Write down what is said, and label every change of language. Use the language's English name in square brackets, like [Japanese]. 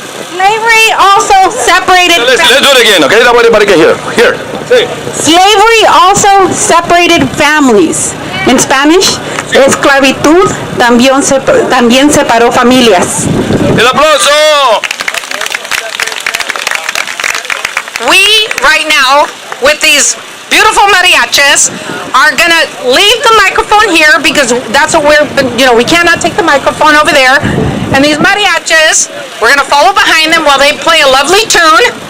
[English] Slavery also separated. Let's do it again, okay? That way everybody can hear. Here, say it. Slavery also separated families. [Spanish] In Spanish, esclavitud también separó familias. El aplauso. [English] We, right now, with these beautiful mariachis, are going to leave the microphone here because that's what we cannot take the microphone over there. And these mariachis, we're going to follow behind them while they play a lovely tune.